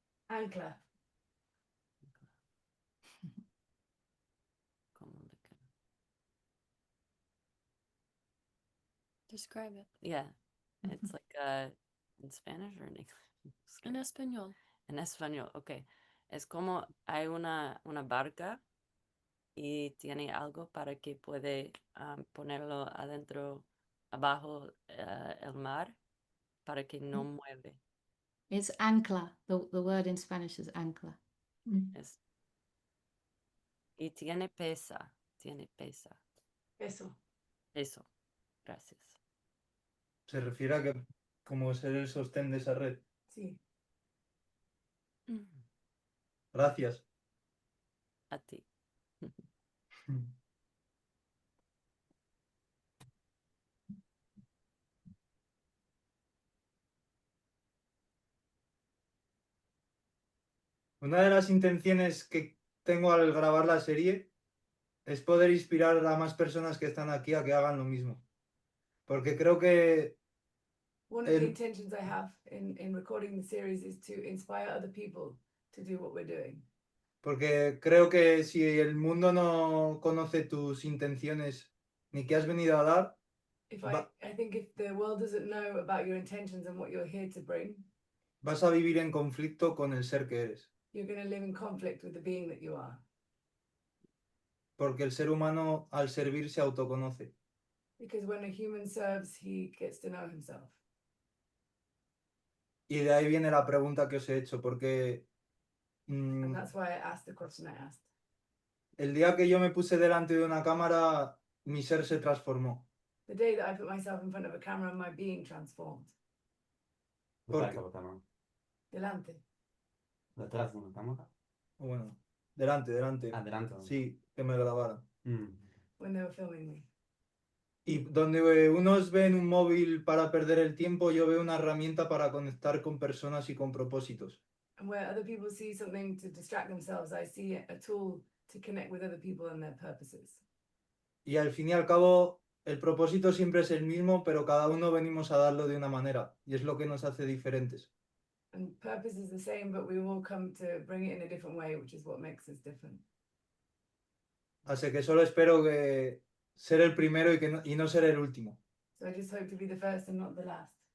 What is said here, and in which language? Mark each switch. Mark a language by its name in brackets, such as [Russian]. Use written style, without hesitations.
[Spanish] Ancla. Como le queda. [English] Describe it. Yeah, it's like in Spanish or in English. [Spanish] En español. En español, okay. Es como hay una barca y tiene algo para que puede ponerlo adentro, abajo el mar, para que no mueve. [English] It's ancla. The word in Spanish is ancla. [Spanish] Es, y tiene pesa, Eso. Eso, gracias. Se refiere a que como ser el sostén de esa red. Sí. Gracias. A ti. Una de las intenciones que tengo al grabar la serie es poder inspirar a más personas que están aquí a que hagan lo mismo. Porque creo que [English] One of the intentions I have in recording the series is to inspire other people to do what we're doing. [Spanish] Porque creo que si el mundo no conoce tus intenciones ni qué has venido a dar, [English] I think if the world doesn't know about your intentions and what you're here to bring, [Spanish] vas a vivir en conflicto con el ser que eres. [English] you're going to live in conflict with the being that you are. [Spanish] porque el ser humano al servir se autoconoce. [English] Because when a human serves, he gets to know himself. [Spanish] Y de ahí viene la pregunta que os he hecho, porque [English] And that's why I asked the question I asked. [Spanish] el día que yo me puse delante de una cámara, mi ser se transformó. [English] The day that I put myself in front of a camera, my being transformed. [Spanish] Porque- Detrás de la cámara. Delante. Detrás de una cámara. Bueno, delante. Adelante. Sí, que me grabaran. [English] When they were filming me. [Spanish] Y donde unos ven un móvil para perder el tiempo, yo veo una herramienta para conectar con personas y con propósitos. [English] And where other people see something to distract themselves, I see a tool to connect with other people and their purposes. [Spanish] Y al fin y al cabo, el propósito siempre es el mismo, pero cada uno venimos a darlo de una manera. Y es lo que nos hace diferentes. [English] And purpose is the same, but we all come to bring it in a different way, which is what makes us different. [Spanish] Así que solo espero que ser el primero y no ser el último. [English] So I just hope to be the first and not the last.